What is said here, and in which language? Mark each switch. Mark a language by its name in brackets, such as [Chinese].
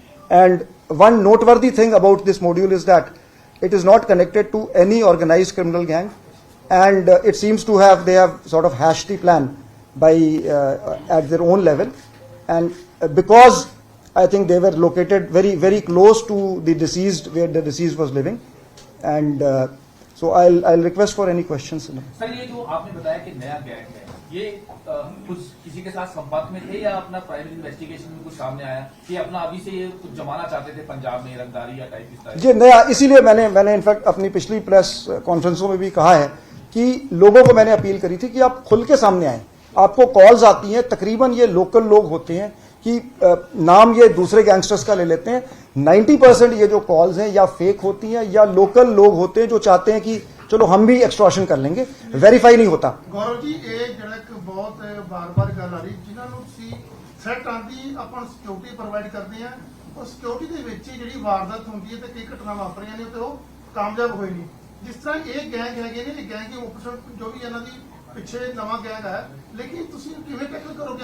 [English] And one noteworthy thing about this module is that it is not connected to any organized criminal gang, and it seems to have, they have sort of hashed the plan by at their own level, and because I think they were located very, very close to the deceased, where the deceased was living, and so I'll request for any questions. [Hindi] Sir, ये जो आपने बताया कि नया gang है, ये कुछ किसी के साथ संपर्क में थे या अपना प्राइमरी इन्वेस्टिगेशन में कुछ सामने आया कि अपना अभी से ये कुछ जमाना चाहते थे पंजाब में रंगदारी या टाइप इस तरह? जी नया, इसीलिए मैंने इनफैक्ट अपनी पिछली प्रेस कॉन्फ्रेंसों में भी कहा है कि लोगों को मैंने अपील करी थी कि आप खुल के सामने आएं। आपको कॉल्स आती हैं, तकरीबन ये लोकल लोग होते हैं कि नाम ये दूसरे गैंगस्टर्स का ले लेते हैं। 90% ये जो कॉल्स हैं या फेक होती हैं या लोकल लोग होते हैं जो चाहते हैं कि चलो हम भी एक्सटॉर्शन कर लेंगे, वेरीफाई नहीं होता। [Punjabi] गौरव जी, ਇਹ ਜਿਹੜਾ ਇੱਕ ਬਹੁਤ ਬਾਰ-ਬਾਰ ਗੱਲ ਆ ਰਹੀ, ਜਿਨ੍ਹਾਂ ਨੂੰ ਤੁਸੀਂ ਥ੍ਰੈਟ ਆਂਦੀ ਆਪਾਂ ਸਿਕਿਉਰਿਟੀ ਪ੍ਰੋਵਾਈਡ ਕਰਦੇ ਆ, ਉਹ ਸਿਕਿਉਰਿਟੀ ਦੇ ਵਿੱਚ ਹੀ ਜਿਹੜੀ ਵਾਰਦਾਤ ਹੁੰਦੀ ਹੈ ਤੇ ਕਈ ਘਟਨਾ ਵਾਪਰੀਆਂ ਨੇ ਤੇ ਉਹ ਕਾਮਯਾਬ ਹੋਏ ਨਹੀਂ। ਜਿਸ ਤਰ੍ਹਾਂ ਇਹ ਗੈਂਗ ਹੈਗੇ ਨੇ, ਇਹ ਗੈਂਗ ਦੀ ਆਪਰੇਸ਼ਨ ਜੋ ਵੀ ਇਹਨਾਂ ਦੀ ਪਿੱਛੇ ਨਵਾਂ ਗੈਂਗ ਹੈ, ਲੇਕਿਨ ਤੁਸੀਂ ਕਿਵੇਂ ਟੈਕਲ ਕਰੋਗੇ?